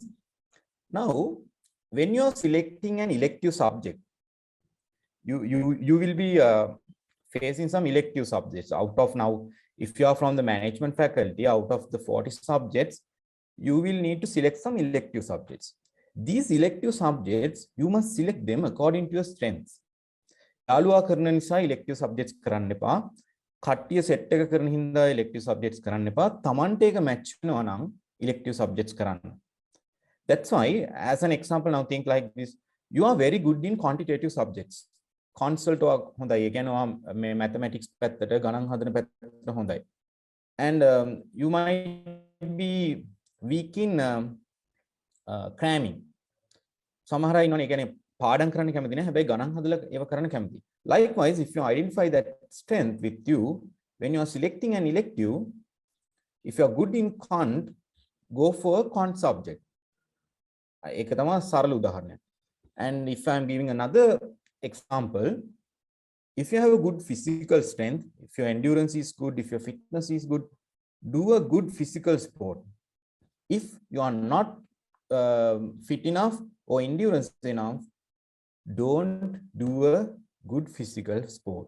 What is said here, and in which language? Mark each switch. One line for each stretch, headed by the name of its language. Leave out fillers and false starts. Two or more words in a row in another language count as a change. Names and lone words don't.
English: Now, when you are selecting an elective subject, you will be facing some elective subjects. Out of now, if you are from the management faculty, out of the 40 subjects, you will need to select some elective subjects. These elective subjects, you must select them according to your strengths.
Sinhala: යාළුවා කරන නිසා
English: elective subjects
Sinhala: කරන්න එපා. කට්ටිය set එක කරන හින්දා
English: elective subjects
Sinhala: කරන්න එපා. තමන්ට ඒක match වෙනවා නම්
English: elective subjects
Sinhala: කරන්න.
English: That's why, as an example, now think like this. You are very good in quantitative subjects. Consult or
Sinhala: හොඳයි. ඒ කියන්නේ මේ mathematics පැත්තට ගණන් හදන පැත්තට හොඳයි.
English: And you might be weak in cramming.
Sinhala: සමහර අය ඉන්නවනේ ඒ කියන්නේ පාඩම් කරන්න කැමති නැහැ. හැබැයි ගණන් හදලා ඒව කරන්න කැමති.
English: Likewise, if you identify that strength with you, when you are selecting an elective, if you are good in quant, go for a quant subject.
Sinhala: ඒක තමයි සරල උදාහරණයක්.
English: And if I am giving another example, if you have a good physical strength, if your endurance is good, if your fitness is good, do a good physical sport. If you are not fit enough or endurance enough, don't do a good physical sport.